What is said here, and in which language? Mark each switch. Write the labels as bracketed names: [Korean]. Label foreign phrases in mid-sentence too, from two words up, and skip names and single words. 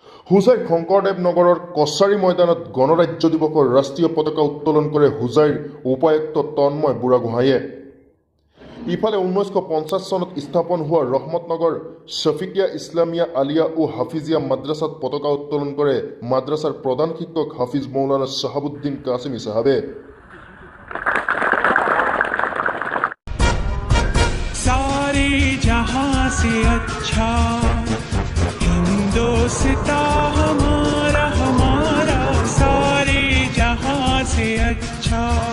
[Assamese] হুজাইৰ শংকৰদেৱ নগৰৰ কছাৰী ময়দানত গণৰাজ্য দিৱসৰ ৰাষ্ট্ৰীয় পতাকা উত্তোলন কৰে হুজাইৰ উপায়ুক্ত তন্ময় বুঢ়াগোহাঁইয়ে। ইফালে 1950 চনত স্থাপন হোৱা ৰহমতনগৰ শফিকিয়া ইছলামিয়া আলিয়া ও হাফিজিয়া মাদ্ৰাছাত পতাকা উত্তোলন কৰে মাদ্ৰাছাৰ প্ৰধান শিক্ষক হাফিজ মৌলানা শাহাবুদ্দিন কাছিমি সাহেবে। [Hindi] सारे जहां से अच्छा हिंदुस्तां हमारा हमारा, सारे जहां से अच्छा